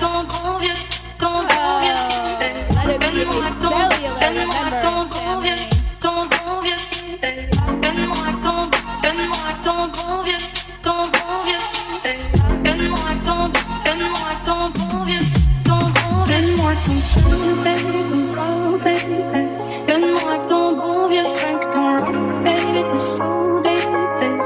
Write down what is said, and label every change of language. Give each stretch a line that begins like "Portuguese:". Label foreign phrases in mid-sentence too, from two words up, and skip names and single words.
English: Oh, let it be a cellular remembrance, family.
French: Donne-moi ton feu, baby, ton corps, baby. Donne-moi ton bon vieux funk, ton rock, baby, ton soul, baby.